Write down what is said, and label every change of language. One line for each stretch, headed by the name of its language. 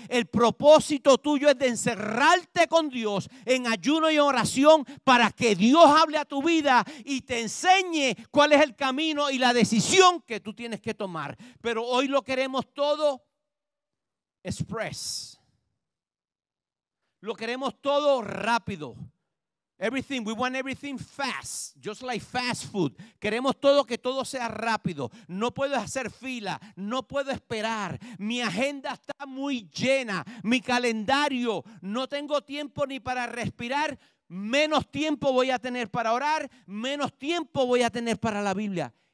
Spanish: El propósito tuyo es de encerrarte con Dios en ayuno y oración para que Dios hable a tu vida y te enseñe cuál es el camino y la decisión que tú tienes que tomar. Pero hoy lo queremos todo express. Lo queremos todo rápido.
English: Everything, we want everything fast, just like fast food.
Spanish: Queremos que todo sea rápido. No puedo hacer fila, no puedo esperar. Mi agenda está muy llena, mi calendario, no tengo tiempo ni para respirar. Menos tiempo voy a tener para orar, menos tiempo voy a tener para la Biblia.